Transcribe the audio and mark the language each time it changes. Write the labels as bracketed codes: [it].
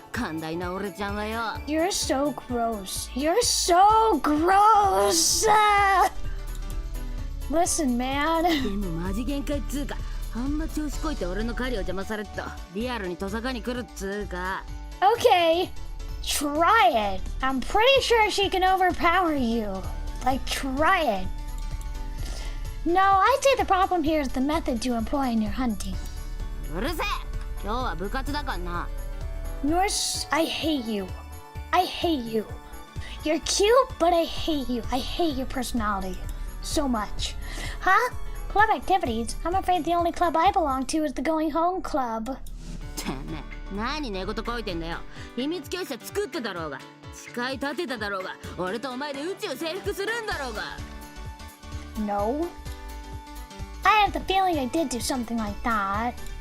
[ja] 寛大な俺ちゃんはよ。 [en] You're so gross. You're so gross! Listen, man. [ja] でもマジ限界っつうか、あんま調子こいて俺の狩りを邪魔されっとリアルにトサカに来るっつうか。 [en] Okay, try it. I'm pretty sure she can overpower you. Like, try it. No, I'd say the problem here is the method you employ in your hunting. [ja] うるせえ、今日は部活だからな。 [en] I hate you. I hate you. You're cute, but I hate you. I hate your personality so much. Huh? Club activities? I'm afraid the only club I belong to is the Going Home Club. [ja] てめえ、何寝言こいてんだよ。秘密結社作ってだろうが、誓い立てただろうが、俺とお前で宇宙征服するんだろうが。 [en] No. I have the feeling I did do something like that.